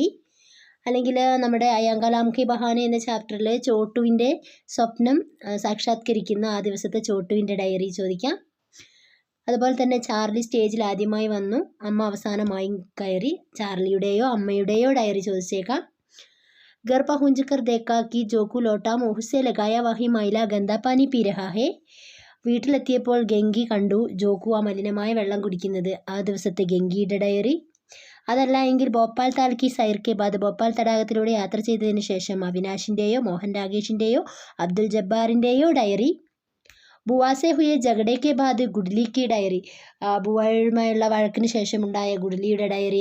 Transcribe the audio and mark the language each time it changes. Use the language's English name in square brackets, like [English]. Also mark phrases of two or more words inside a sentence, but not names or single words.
[Malayalam] അല്ലെങ്കിൽ നമ്മുടെ അയാം കലാം കി ബഹാന എന്ന ചാപ്റ്ററിൽ ചോട്ടുവിൻ്റെ സ്വപ്നം സാക്ഷാത്കരിക്കുന്ന ആ ദിവസത്തെ ചോട്ടുവിൻ്റെ ഡയറി ചോദിക്കാം. അതുപോലെ തന്നെ ചാർലി സ്റ്റേജിൽ ആദ്യമായി വന്നു, അമ്മ അവസാനമായി കയറി, ചാർലിയുടെയോ അമ്മയുടെയോ ഡയറി ചോദിച്ചേക്കാം. [Hindi] घर पहुंच कर देखा कि जोकू लोटा मुँह से लगाया वही मैला गंदा पानी पी रहा है. [Malayalam] വീട്ടിലെത്തിയപ്പോൾ ഗംഗി കണ്ടു ജോക്കു ആ മലിനമായ വെള്ളം കുടിക്കുന്നത്. ആ ദിവസത്തെ ഗംഗിയുടെ ഡയറി. അതല്ല എങ്കിൽ [Hindi] भोपाल ताल की सैर के बाद, [Malayalam] ഭോപ്പാൽ തടാകത്തിലൂടെ യാത്ര ചെയ്തതിന് ശേഷം അവിനാഷിൻ്റെയോ മോഹൻ രാകേഷിൻ്റെയോ അബ്ദുൽ ജബ്ബാറിൻ്റെയോ ഡയറി. [Hindi] बुआ से हुए झगड़े के बाद गुडली की डायरी, [Malayalam] ബുവയുമായുള്ള വഴക്കിന് ശേഷം ഉണ്ടായ ഗുഡ്ലിയുടെ ഡയറി.